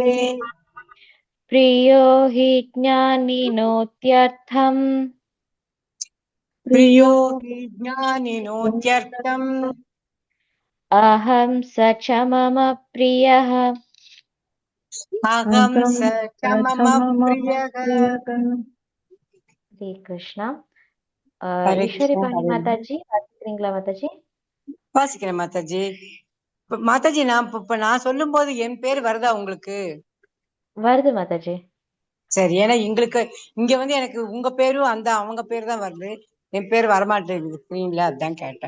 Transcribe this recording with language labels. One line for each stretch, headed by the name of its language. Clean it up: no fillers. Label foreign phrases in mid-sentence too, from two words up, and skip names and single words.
Sanskrit: प्रियो हि ज्ञानिनोत्यर्थम् प्रियो हि ज्ञानिनोत्यर्थम् अहं स च मम प्रियः अहं स च मम प्रियः हरे कृष्णा.
Tamil: ஈஸ்வரி பாணி மாதாஜி வாசிக்கிறீங்களா மாதாஜி? வாசிக்கிறேன் மாதாஜி. மாதாஜி நான் சொல்லும் போது என் பேர் வருதா உங்களுக்கு? வருது மாதாஜி. சரி, ஏன்னா எங்களுக்கு இங்க எனக்கு உங்க பேரும் அந்த அவங்க பேர் தான் வருது, என் பேர் வரமாட்டேங்குது ஸ்கிரீன்ல, அதான் கேட்டேன்.